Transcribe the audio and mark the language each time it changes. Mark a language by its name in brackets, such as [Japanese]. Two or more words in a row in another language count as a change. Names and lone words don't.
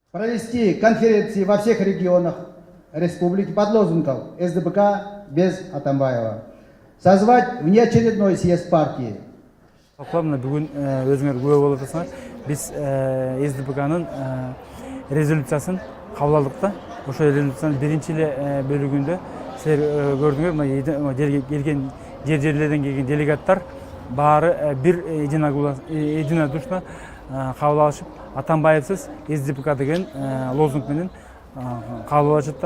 [Russian] Провести конференции во всех регионах республики под лозунгом СДПК без Атамбаева. Созвать внеочередной съезд партии. [Kyrgyz] Мына бүгүн өзүңөр күбө болуп атасыңар. Биз СДПКнын резолюциясын кабыл алдык да. Ошол резолюциянын биринчи бөлүгүндө силер көрдүңөр, мына келген жерлерден келген делегаттар баары бир единодушно кабыл алышып, Атамбаевсиз КСДП деген лозунг менен кабыл алышты.